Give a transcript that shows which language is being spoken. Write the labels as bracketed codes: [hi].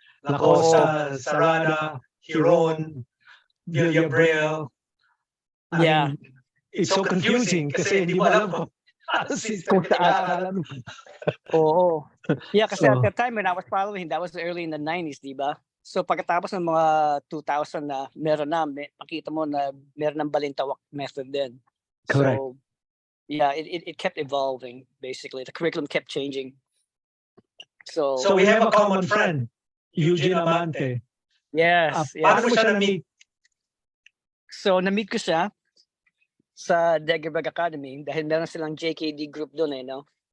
[en] Lacosta, Sarada, Huron, Villabril. Yeah. It's so confusing [tl] kasi hindi mo alam kung ano system pinag-aaralan mo. Oo. [en] Yeah, [tl] kasi So, [en] at that time when I was following, that was early in the 90s, [tl] di ba? So pagkatapos ng mga 2000 na makita mo na meron ng balintawak method din. [en] Correct. So yeah, it kept evolving basically. The curriculum kept changing. So we have a common friend, Eugene Amante. yes. [tl] Paano mo siya na-meet? So na-meet ko siya sa Degerbeg Academy dahil meron silang JKD group doon no?